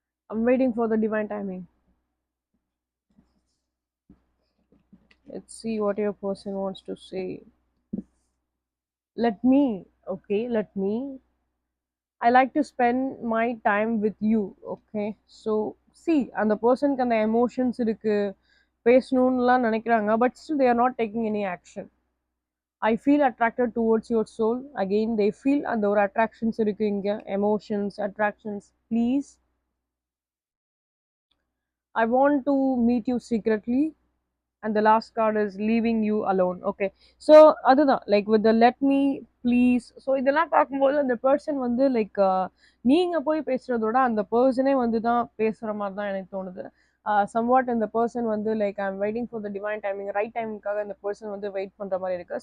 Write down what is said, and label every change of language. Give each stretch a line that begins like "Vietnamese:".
English: I'm waiting for the divine timing. Let's see what your person wants to say. Let me, okay, let me. I like to spend my time with you. Okay, so see
Tamil: அந்த பர்சனுக்கு அந்த emotions இருக்கு, பேசணும்லாம் நினைக்கிறாங்க.
English: But still they are not taking any action. I feel attracted towards your soul. Again they feel
Tamil: அந்த ஒரு
English: attractions
Tamil: இருக்கு இங்க,
English: emotions, attractions. Please, I want to meet you secretly. And the last card is leaving you alone. Okay, so
Tamil: அதுதான்
English: Like with the let me please.
Tamil: So இதெல்லாம் பார்க்கும்போது அந்த person வந்து like நீங்க போய் பேசுறதோட அந்த பர்சனே வந்து தான் பேசுற மாதிரி தான் எனக்கு தோணுது. சம்வாட் இந்த பர்சன் வந்து like
English: I am waiting for the divine timing,
Tamil: right டைமிங்காக இந்த பர்சன் வந்து வெயிட் பண்ற மாதிரி இருக்கு.